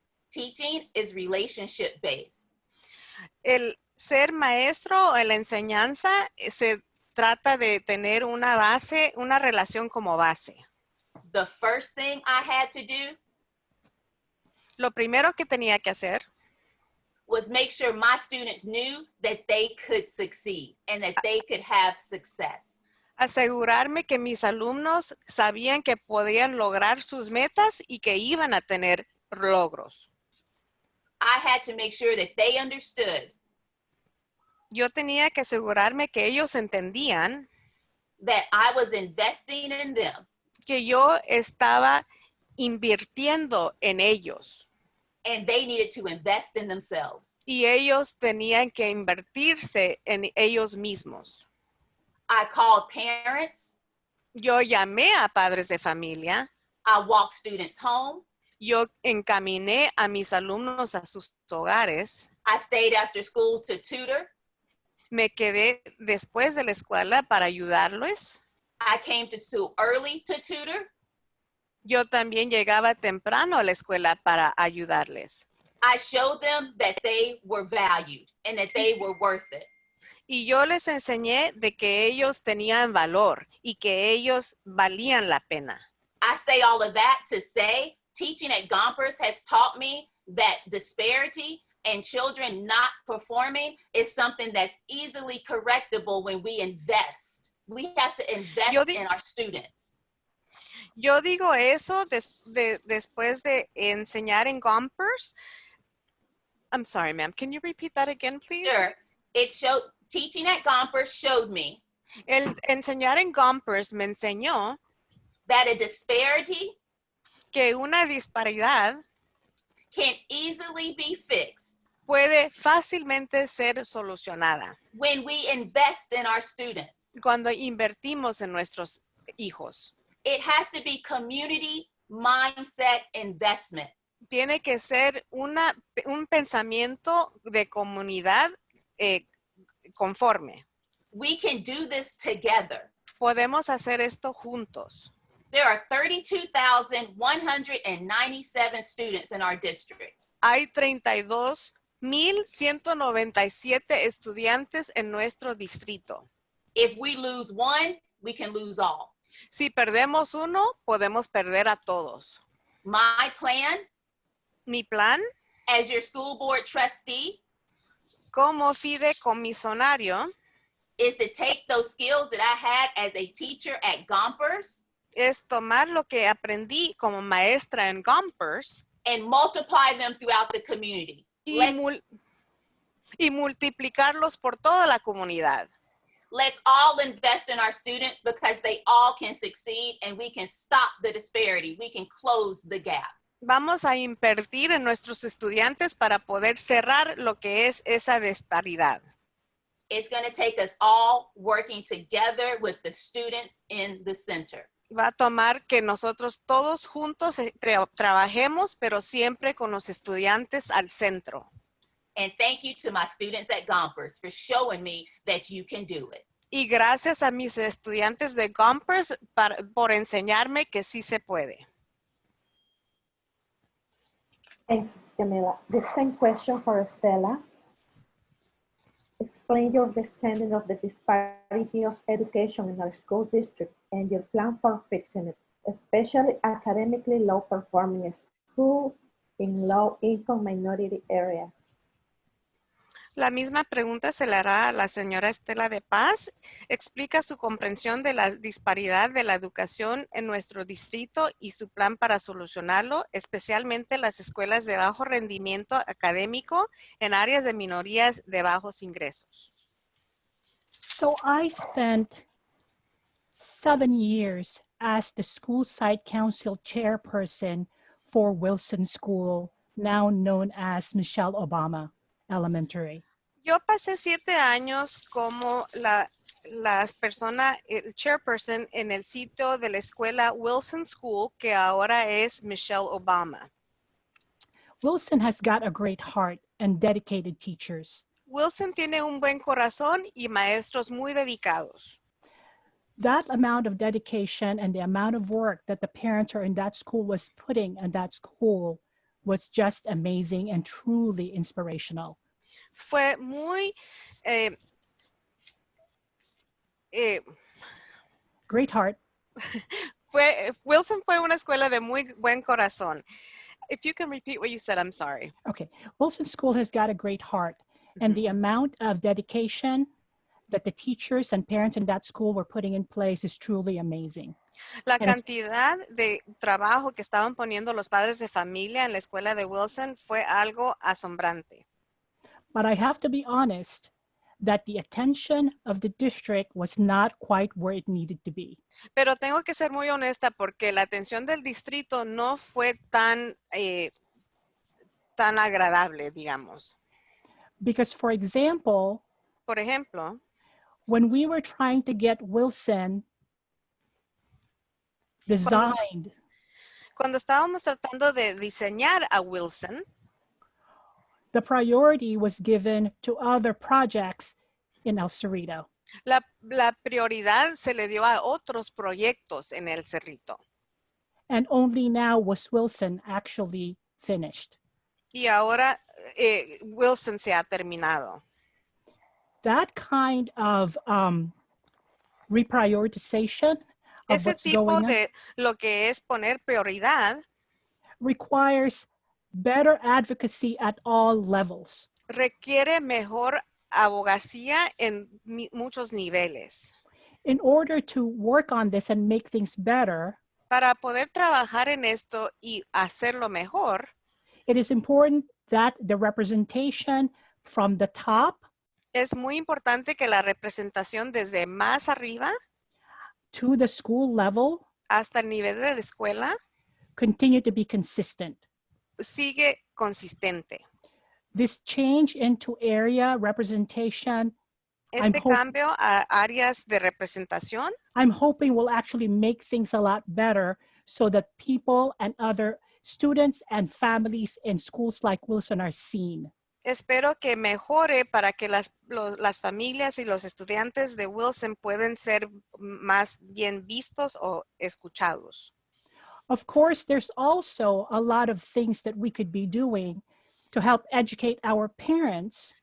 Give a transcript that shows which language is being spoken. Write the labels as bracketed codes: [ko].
[en] Teaching is relationship based. [es] El ser maestro o la enseñanza se trata de tener una base, una relación como base. [en] The first thing I had to do [es] Lo primero que tenía que hacer [en] was make sure my students knew that they could succeed and that they could have success. [es] asegurarme que mis alumnos sabían que podían lograr sus metas y que iban a tener logros. [en] I had to make sure that they understood [es] Yo tenía que asegurarme que ellos entendían [en] that I was investing in them [es] que yo estaba invirtiendo en ellos [en] and they needed to invest in themselves. [es] y ellos tenían que invertirse en ellos mismos. [en] I called parents. [es] Yo llamé a padres de familia. [en] I walked students home. [es] Yo encaminé a mis alumnos a sus hogares. [en] I stayed after school to tutor. [es] Me quedé después de la escuela para ayudarles. [en] I came to school early to tutor. [es] Yo también llegaba temprano a la escuela para ayudarles. [en] I showed them that they were valued and that they were worth it. [es] Y yo les enseñé de que ellos tenían valor y que ellos valían la pena. [en] I say all of that to say teaching at Gompers has taught me that disparity and children not performing is something that's easily correctable when we invest. We have to invest in our students. [es] Yo digo eso después de enseñar en Gompers. [en] I'm sorry, ma'am. Can you repeat that again, please? Sure. Teaching at Gompers showed me [es] El enseñar en Gompers me enseñó [en] that a disparity [es] que una disparidad [en] can easily be fixed [es] puede fácilmente ser solucionada [en] when we invest in our students. [es] cuando invertimos en nuestros hijos. [en] It has to be community mindset investment. [es] tiene que ser un pensamiento de comunidad conforme. [en] We can do this together. [es] Podemos hacer esto juntos. [en] There are 32,197 students in our district. [es] Hay 32,197 estudiantes en nuestro distrito. [en] If we lose one, we can lose all. [es] Si perdemos uno, podemos perder a todos. [en] My plan [es] Mi plan, [en] as your school board trustee [es] como fideicomisionario, [en] is to take those skills that I had as a teacher at Gompers [es] es tomar lo que aprendí como maestra en Gompers [en] and multiply them throughout the community. [es] y multiplicarlos por toda la comunidad. [en] Let's all invest in our students because they all can succeed and we can stop the disparity. We can close the gap. [es] Vamos a invertir en nuestros estudiantes para poder cerrar lo que es esa disparidad. [en] It's going to take us all working together with the students in the center. [es] Va a tomar que nosotros todos juntos trabajemos, pero siempre con los estudiantes al centro. [en] And thank you to my students at Gompers for showing me that you can do it. [es] Y gracias a mis estudiantes de Gompers por enseñarme que sí se puede. [en] Thank you, Camila. The same question for Estela. Explain your understanding of the disparity of education in our school district and your plan for fixing it, especially academically low-performing schools in low-income minority areas. [es] La misma pregunta se le hará a la señora Estela de Paz. Explica su comprensión de la disparidad de la educación en nuestro distrito y su plan para solucionarlo, especialmente las escuelas de bajo rendimiento académico en áreas de minorías de bajos ingresos. [en] So I spent 7 years as the school site council chairperson for Wilson School, now known as Michelle Obama Elementary. [es] Yo pasé 7 años como la persona, el chairperson en el sitio de la escuela Wilson School, que ahora es Michelle Obama. [en] Wilson has got a great heart and dedicated teachers. [es] Wilson tiene un buen corazón y maestros muy dedicados. [en] That amount of dedication and the amount of work that the parents are in that school was putting in that school was just amazing and truly inspirational. [es] Fue muy [en] Great heart. [es] Wilson fue una escuela de muy buen corazón. [en] If you can repeat what you said, I'm sorry. Okay. Wilson School has got a great heart, and the amount of dedication that the teachers and parents in that school were putting in place is truly amazing. [es] La cantidad de trabajo que estaban poniendo los padres de familia en la escuela de Wilson fue algo asombrante. [en] But I have to be honest that the attention of the district was not quite where it needed to be. [es] Pero tengo que ser muy honesta porque la atención del distrito no fue tan agradable, digamos. [en] Because, for example, [es] Por ejemplo, [en] when we were trying to get Wilson designed, [es] cuando estábamos tratando de diseñar a Wilson, [en] the priority was given to other projects in El Cerrito. [es] la prioridad se le dio a otros proyectos en El Cerrito. [en] And only now was Wilson actually finished. [es] Y ahora Wilson se ha terminado. [en] That kind of reprioritization of [es] Ese [en] what's [es] tipo [en] going on [es] de lo que es poner prioridad [en] requires better advocacy at all levels. [es] requiere mejor abogacía en muchos niveles. [en] In order to work on this and make things better, [es] Para poder trabajar en esto y hacerlo mejor, [en] it is important that the representation from the top [es] es muy importante que la representación desde más arriba [en] to the school level [es] hasta el nivel de la escuela [en] continue to be consistent. [es] sigue consistente. [en] This change into area representation, [es] Este cambio a áreas de representación [en] I'm hoping will actually make things a lot better so that people and other students and families in schools like Wilson are seen. [es] Espero que mejore para que las familias y los estudiantes de Wilson pueden ser más bien vistos o escuchados. [en] Of course, there's also a lot of things that we could be doing to help educate our parents.